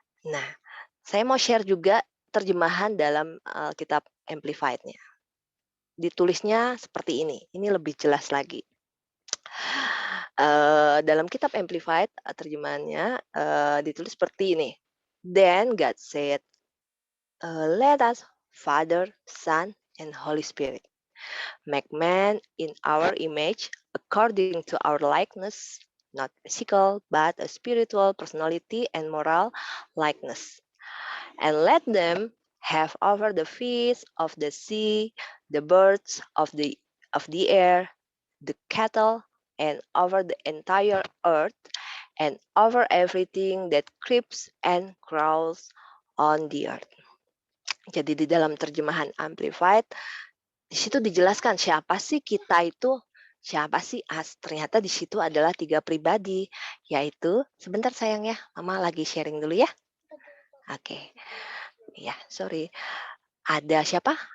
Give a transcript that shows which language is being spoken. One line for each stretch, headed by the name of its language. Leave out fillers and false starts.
Indonesian: Nah, saya mau share juga terjemahan dalam kitab Amplified-nya. Ditulisnya seperti ini. Ini lebih jelas lagi. Dalam kitab Amplified terjemahannya ditulis seperti ini.
English: Then God said, let us Father, Son, and Holy Spirit make man in our image according to our likeness, not physical but a spiritual personality and moral likeness, and let them have over the fish of the sea, the birds of the air, the cattle, and over the entire earth, and over everything that creeps and crawls on the earth.
Indonesian: Jadi di dalam terjemahan Amplified, di situ dijelaskan siapa sih kita itu, siapa sih ternyata di situ adalah 3 pribadi, yaitu, sebentar sayang ya, Mama lagi sharing dulu ya. Oke. Ya, sorry. Ada siapa?